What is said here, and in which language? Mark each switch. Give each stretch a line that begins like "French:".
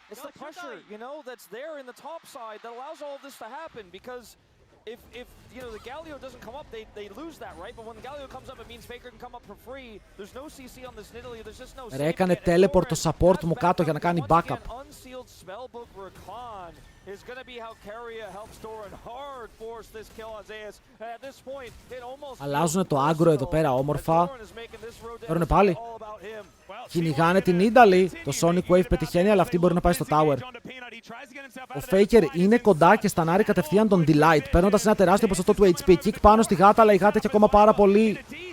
English: It's the pressure, you know, that's there in the top side that allows all of this to happen, because if you know the Galio doesn't come up, they lose that, right? But when the Galio comes up, it means Faker can come up for free. There's no CC on this Nidalee. There's just no.
Greek: Ρε, έκανε teleport το support μου κάτω για να κάνει backup.
English: Is going to be how Carrier helps Doran hard force this kill on Zeus. At this point, it almost.
Greek: Αλλάζουν το άγκρο εδώ πέρα όμορφα. Παίρνουν πάλι. Κυνηγάνε την Nidalee. Το Sonic Wave πετυχαίνει, αλλά αυτή μπορεί να πάει στο tower. Ο Faker είναι κοντά και στανάρει κατευθείαν τον Delight, παίρνοντας ένα τεράστιο ποσοστό του HP. Kick πάνω στη γάτα, αλλά η γάτα έχει ακόμα πάρα πολύ.